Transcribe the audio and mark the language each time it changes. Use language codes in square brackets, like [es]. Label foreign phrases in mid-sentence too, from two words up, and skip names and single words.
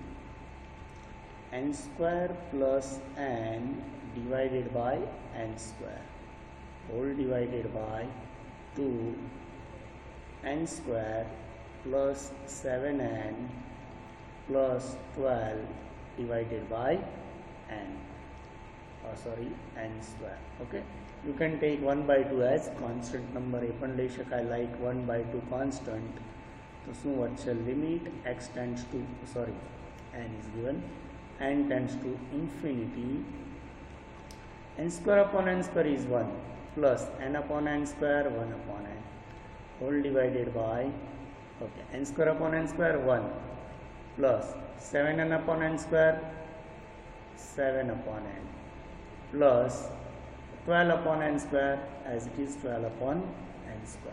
[en] n square plus n divided by n square whole divided by 2 n square plus 7n plus 12 divided by n square. Okay. You can take 1 by 2 as constant number, [gu] એ પણ લઈ શકાય, [en] like 1 by 2 constant. [gu] તો શું વધશે? [en] લિમિટ x tends to n is given, n tends to infinity, n square upon n square is 1 plus n upon n square 1 upon n whole divided by n square upon n square 1 plus 7n upon n square 7 upon n plus 12 upon n square as it is 12 upon n square.